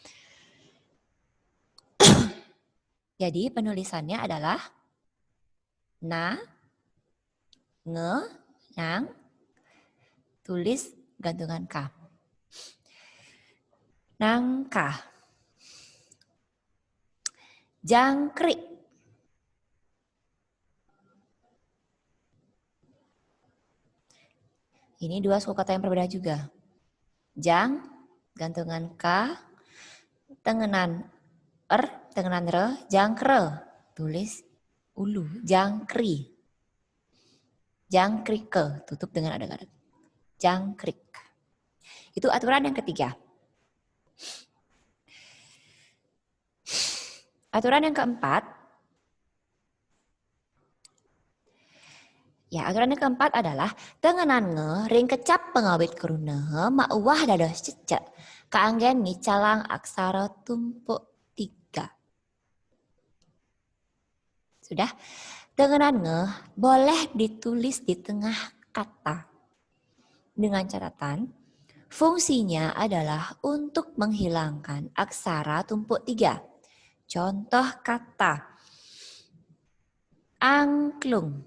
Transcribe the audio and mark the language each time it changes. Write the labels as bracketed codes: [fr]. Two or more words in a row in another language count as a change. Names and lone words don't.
[id] Jadi penulisannya adalah na, nge, nang, tulis gantungan ka. Nangka. Jangkrik. Ini dua suku kata yang berbeda juga. Jang, gantungan ka, tengenan tengenan re, jangkre. Tulis ulu, jangkri. Jangkrike, tutup dengan ada-ada. Jangkrik. Itu aturan yang ketiga. Aturan yang keempat. Ya, aturan yang keempat adalah [ban] tengenan nge ring kecap pengawit keruna mauwah dados cecek. Kaanggen ngicalang aksara tumpuk 3. [id] Sudah? Tengenan nge boleh ditulis di tengah kata. Dengan catatan, fungsinya adalah untuk menghilangkan aksara tumpuk 3. Contoh kata angklung.